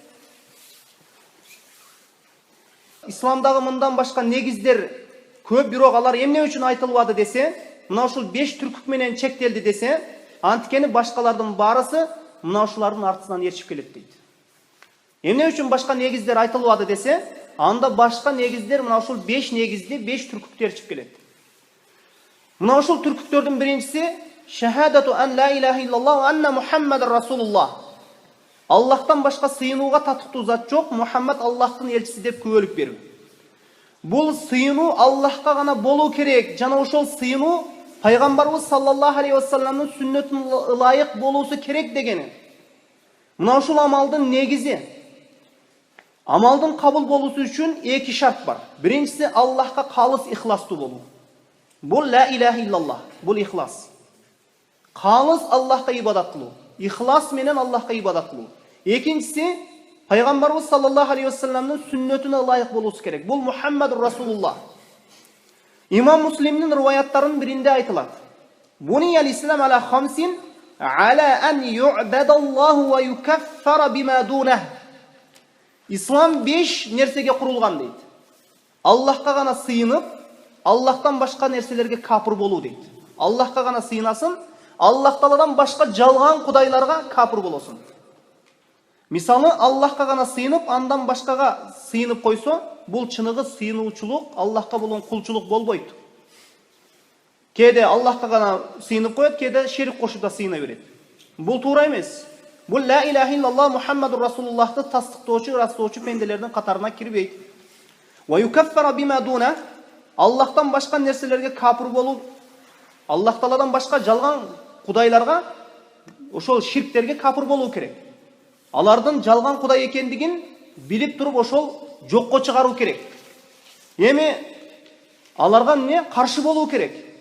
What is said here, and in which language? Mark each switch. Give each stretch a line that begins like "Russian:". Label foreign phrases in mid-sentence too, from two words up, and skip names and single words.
Kyrgyz: Исламдагы мындан башка негиздер көп, бирок алар эмне үчүн айтылбады десе, мына ушул 5 түркүк менен чектелди десе, Анткени башкалардын барысы мына ушулардын артысынан ээрчип келет дейт. Эмне үчүн башка негиздер айтылбады десе, анда башка негиздер мына ушул 5 негизди 5 түркүктү ээрчип келет. Мына ушул түркүктөрдүн биринчиси
Arabic: شهادة أن لا إله إلا الله وأن محمدا رسول الله.
Kyrgyz: Аллахтан башка сыйынууга татыктуу зат жок, Мухаммад Аллахтын элчиси деп күбөлүк берүү. Бул сыйынуу Аллахка гана болуу керек. Жана ошол сыйынуу пайгамбарыбыз
Arabic: صلى الله عليه وسلم
Kyrgyz: сүннөтүнө ылайык болуусу керек дегени. Мына ушул амалдын негизи. Амалдын кабыл болуусу үчүн эки шарт бар. Биринчиси Аллахка калыс ихластуу болуу.
Arabic: Бул لا إله إلا الله,
Kyrgyz: бул ихлас. Калыс Аллахка ибадат кылуу. Ихлас менен Аллахка ибадат кылуу. Экинчиси пайгамбарыбыз
Arabic: صلى الله عليه وسلم
Kyrgyz: сүннөтүнө ылайык болуусу керек.
Arabic: Бул محمد رسول الله.
Kyrgyz: Имам Муслимдин риваяттарынын биринде айтылат.
Arabic: بني الإسلام على خمس على أن يعبد الله ويكفر بما دونه.
Kyrgyz: Ислам 5 нерсеге курулган дейт. Аллахка гана сыйынып, Аллахтан башка нерселерге капыр болуу дейт. Аллахка гана сыйынасын, Аллах Тааладан башка жалган кудайларга капыр болосун. Мисалы, Аллахка гана сыйынып, андан башкага сыйынып койсо, бул чыныгы сыйынуучулук, Аллахка болгон кулчулук болбойт. Кээде Аллахка гана сыйынып коет, кээде шерик кошуп да сыйына берет. Бул туура эмес. Бул
Arabic: لا إله إلا الله محمد رسول الله
Kyrgyz: тастыктоочу, ырастоочу пенделердин катарына кирбейт.
Arabic: ويكفر بما دونه,
Kyrgyz: Аллахтан башка нерселерге капыр болуу, Аллах Тааладан башка жалган кудайларга, ошол ширктерге капыр болуу керек. Алардын жалган кудай экендигин билип туруп ошол жокко чыгаруу керек. Эми аларга эмне каршы болуу керек?